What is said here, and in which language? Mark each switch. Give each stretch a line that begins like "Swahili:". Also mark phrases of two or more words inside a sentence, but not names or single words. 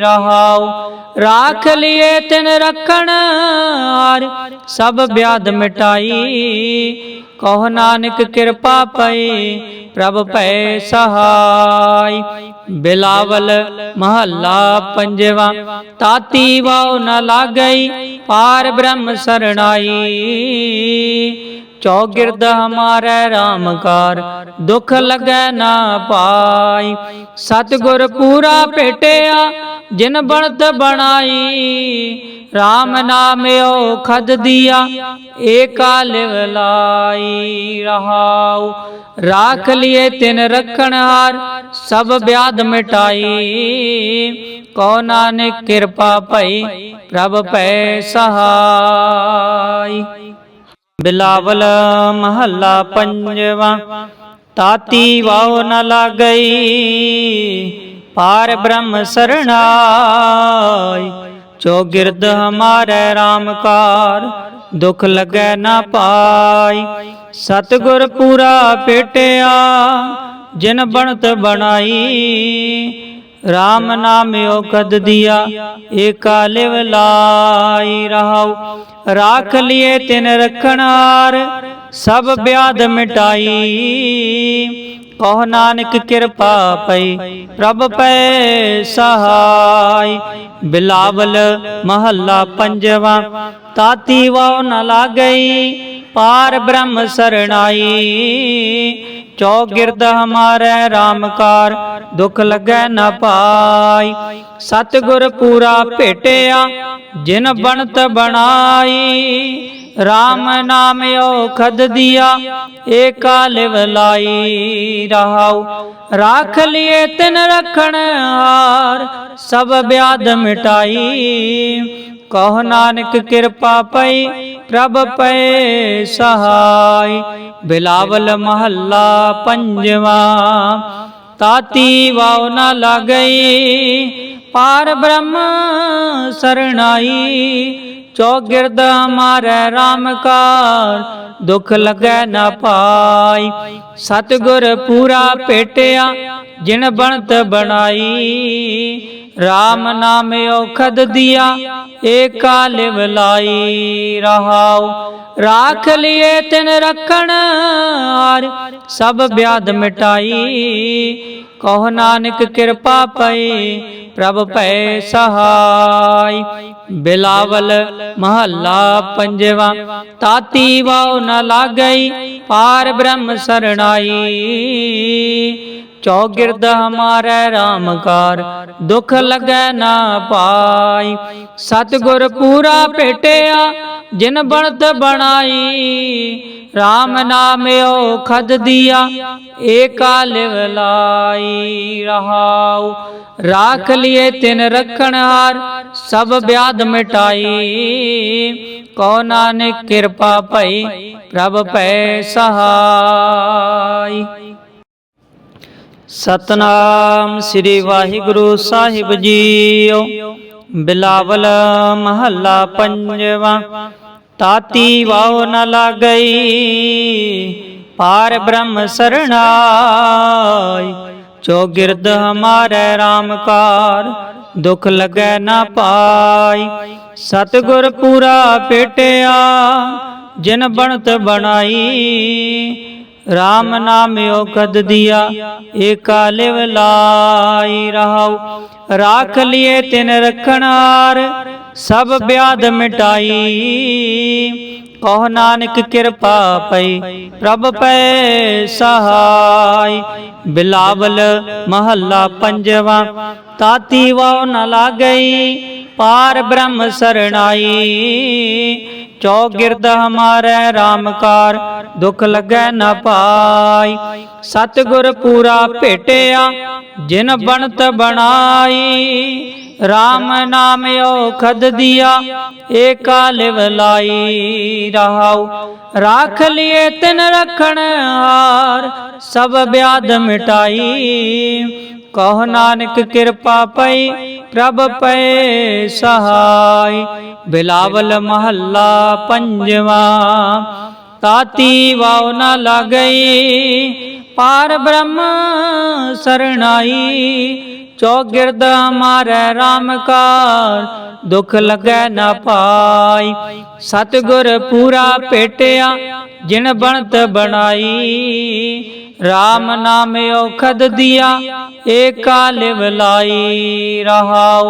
Punjabi: ਰਹਾਉ ਰਾਖ ਲਿਏ ਤਿਨ ਰਖਣ ਹਾਰ ਸਭ ਬਿਆਦ ਮਿਟਾਈ। ਕਹੁ ਨਾਨਕ ਕਿਰਪਾ ਪਈ ਪ੍ਰਭ ਪੈ ਸਹਾਈ। ਬਿਲਾਵਲ ਮਹੱਲਾ ਪੰਜਵਾ। ਤਾਤੀ ਵਾਉ ਨ ਲਾਗਈ ਪਾਰ ਬ੍ਰਹਮ ਸਰਣਾਈ। ਚਉਗਿਰਦ ਹਮਾਰੇ ਰਾਮ ਕਾਰ ਦੁਖ ਲਗੇ ਨਾ ਪਾਈ। ਸਤਿਗੁਰ ਪੂਰਾ ਭੇਟਿਆ ਜਿਨ ਬਣਤ ਬਣਾਈ ਰਾਮ ਨਾਮ ਅਉਖਧ ਦੀਆ ਏਕਾ ਲਿਵ ਲਾਈ ਰਹਾਉ। ਰਾਖ ਲੀਏ ਤਿਨ ਰਖਣ ਹਾਰ ਸਭ ਬਿਆਧ ਮਿਟਾਈ ਕਉ ਨਾਨਕ ਕਿਰਪਾ ਭਈ ਪ੍ਰਭ ਪੈ ਸਹਾਇ। ਬਿਲਾਵਲ ਮਹਲਾ ਪੰਜਵਾ ਤਾਤੀ ਵਾਉ ਨ ਲਾਗਈ ਪਾਰ ਬ੍ਰਹਮ ਸਰਣਾਇ। ਚਉਗਿਰਦ ਹਮਾਰੇ ਰਾਮ ਕਾਰ ਦੁਖ ਲਗੇ ਨ ਪਾਈ। ਸਤਿਗੁਰ ਪੂਰਾ ਭੇਟਿਆ ਜਿਨ ਬਣਤ ਬਣਾਈ ਰਾਮ ਨਾਮ ਅਉਖਧ ਦੀਆ ਏਕਾ ਲਿਵ ਲਾਈ ਰਹਾਉ। ਰਾਖ ਲੀਏ ਤਿਨ ਰਖਣ ਹਾਰ ਸਭ ਬਿਆਧ ਮਿਟਾਈ ਕਹੁ ਨਾਨਕ ਕਿਰਪਾ ਪਈ ਪ੍ਰਭ ਪੈ ਸਹਾਇ। ਬਿਲਾਵਲ ਮਹਲਾ ਪੰਜਵਾ ਤਾਤੀ ਵਾਉ ਨ ਲਾਗਈ ਪਾਰ ਬ੍ਰਹਮ ਸਰਣਾਈ। ਚਉਗਿਰਦ ਹਮਾਰੇ ਰਾਮ ਕਾਰ ਦੁਖ ਲਗੇ ਨ ਪਾਈ। ਸਤਿਗੁਰ ਪੂਰਾ ਭੇਟਿਆ ਜਿਨ ਬਣਤ ਬਣਾਈ ਰਾਮ ਨਾਮ ਅਉਖਧ ਦੀਆ ਏਕਾ ਲਿਵ ਲਾਈ ਰਹਾਉ। ਰਾਖ ਲੀਏ ਤਿਨ ਰਖਣ ਹਾਰ ਸਭ ਬਿਆਧ ਮਿਟਾਈ ਕਹੁ ਨਾਨਕ ਕਿਰਪਾ ਪਈ ਪ੍ਰਭ ਪੈ ਸਹਾਇ। ਬਿਲਾਵਲ ਮਹਲਾ ਪੰਜਵਾ ਤਾਤੀ ਵਾਉ ਨ ਲਾਗਈ ਪਾਰ ਬ੍ਰਹਮ ਸਰਣਾਈ। ਚਉਗਿਰਦ ਹਮਾਰੇ ਰਾਮ ਕਾਰ ਦੁਖ ਲਗੇ ਨ ਪਾਈ। ਸਤਿਗੁਰ ਪੂਰਾ ਭੇਟਿਆ ਜਿਨ ਬਣਤ ਬਣਾਈ ਰਾਮ ਨਾਮ ਅਉਖਧ ਦੀਆ ਏਕਾ ਲਿਵ ਲਾਈ ਰਹਾਉ। ਰਾਖ ਲੀਏ ਤਿਨ ਰਖਣ ਹਾਰ ਸਭ ਬਿਆਧ ਮਿਟਾਈ ਕਹੁ ਨਾਨਕ ਕਿਰਪਾ ਪਈ ਪ੍ਰਭ ਪੈ ਸਹਾਇ। ਬਿਲਾਵਲ ਮਹਲਾ ਪੰਜਵਾ ਤਾਤੀ ਵਾਉ ਨ ਲਾਗਈ ਪਾਰ ਬ੍ਰਹਮ ਸਰਣਾਈ। ਚਉਗਿਰਦ ਹਮਾਰੇ ਰਾਮ ਕਾਰ ਦੁਖ ਲਗੇ ਨ ਪਾਈ। ਸਤਿਗੁਰ ਪੂਰਾ ਭੇਟਿਆ ਜਿਨ ਬਣਤ ਬਣਾਈ ਰਾਮ ਨਾਮ ਅਉਖਧ ਦੀਆ ਏਕਾ ਲਿਵ ਲਾਈ ਰਹਾਉ। ਰਾਖ ਲੀਏ ਤਿਨ ਰਖਣ ਹਾਰ ਸਭ ਬਿਆਧ ਮਿਟਾਈ ਕਉ ਨਾਨਕ ਕਿਰਪਾ ਭਈ ਪ੍ਰਭ ਪੈ ਸਹਾਇ। ਸਤਿਨਾਮ ਸ੍ਰੀ ਵਾਹਿਗੁਰੂ ਸਾਹਿਬ ਜੀਓ। ਬਿਲਾਵਲ ਮਹਲਾ ਪੰਜਵਾ ਤਾਤੀ ਵਾਉ ਨ ਲਾਗਈ ਪਾਰ ਬ੍ਰਹਮ ਸਰਣਾਇ। ਚਉਗਿਰਦ ਹਮਾਰੇ ਰਾਮ ਕਾਰ ਦੁਖ ਲਗੇ ਨ ਪਾਈ। ਸਤਿਗੁਰ ਪੂਰਾ ਭੇਟਿਆ ਜਿਨ ਬਣਤ ਬਣਾਈ ਰਾਮ ਨਾਮ ਅਉਖਧ ਦੀਆ ਏਕਾ ਲਿਵ ਲਾਈ ਰਹਾਉ। ਰਾਖ ਲੀਏ ਤਿਨ ਰਖਣ ਹਾਰ ਸਭ ਬਿਆਧ ਮਿਟਾਈ ਕਹੁ ਨਾਨਕ ਕਿਰਪਾ ਪਈ ਪ੍ਰਭ ਪੈ ਸਹਾਇ। ਬਿਲਾਵਲ ਮਹਲਾ ਪੰਜਵਾ ਤਾਤੀ ਵਾਉ ਨ ਲਾਗਈ ਪਾਰ ਬ੍ਰਹਮ ਸਰਣਾਈ। ਚਉਗਿਰਦ ਹਮਾਰੇ ਰਾਮ ਕਾਰ ਦੁਖ ਲਗੇ ਨ ਪਾਈ। ਸਤਿਗੁਰ ਪੂਰਾ ਭੇਟਿਆ ਜਿਨ ਬਣਤ ਬਣਾਈ ਰਾਮ ਨਾਮ ਅਉਖਧ ਦੀਆ ਏਕਾ ਲਿਵ ਲਾਈ ਰਹਾਉ। ਰਾਖ ਲੀਏ ਤਿਨ ਰਖਣ ਹਾਰ ਸਭ ਬਿਆਧ ਮਿਟਾਈ ਕਹੁ ਨਾਨਕ ਕਿਰਪਾ ਪਈ ਪ੍ਰਭ ਪੈ ਸਹਾਇ। ਬਿਲਾਵਲ ਮਹਲਾ ਪੰਜਵਾ ਤਾਤੀ ਵਾਉ ਨ ਲਾਗਈ ਪਾਰ ਬ੍ਰਹਮ ਸਰਣਾਈ। ਚਉਗਿਰਦ ਹਮਾਰੇ ਰਾਮ ਕਾਰ ਦੁਖ ਲਗੇ ਨ ਪਾਈ। ਸਤਿਗੁਰ ਪੂਰਾ ਭੇਟਿਆ ਜਿਨ ਬਣਤ ਬਣਾਈ ਰਾਮ ਨਾਮ ਅਉਖਧ ਦੀਆ ਏਕਾ ਲਿਵ ਲਾਈ ਰਹਾਉ।